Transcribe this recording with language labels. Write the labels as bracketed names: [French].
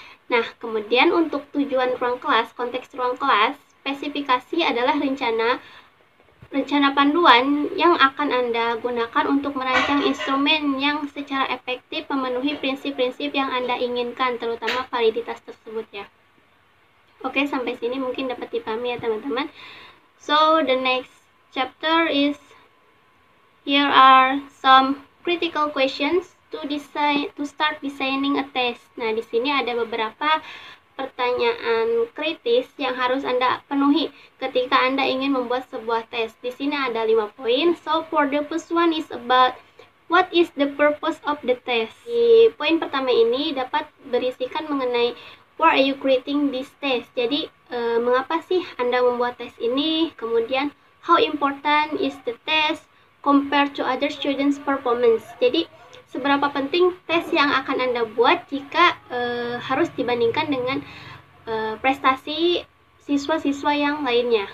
[Indonesian] Nah, kemudian untuk tujuan ruang kelas, konteks ruang kelas, spesifikasi adalah rencana panduan yang akan Anda gunakan untuk merancang instrumen yang secara efektif memenuhi prinsip-prinsip yang Anda inginkan, terutama validitas tersebut ya. Oke, sampai sini mungkin dapat dipahami ya teman-teman. [English] So the next chapter is, here are some critical questions to start designing a test. [Indonesian] Nah, di sini ada beberapa pertanyaan kritis yang harus Anda penuhi ketika Anda ingin membuat sebuah tes. Di sini ada 5 poin. [English] So, for the first one is about what is the purpose of the test. [Indonesian] Di poin pertama ini dapat berisikan mengenai [English] why are you creating this test. [Indonesian] Jadi, mengapa sih Anda membuat tes ini? Kemudian, [English] how important is the test compared to other students' performance. [Indonesian] Jadi, seberapa penting tes yang akan Anda buat jika harus dibandingkan dengan prestasi siswa-siswa yang lainnya.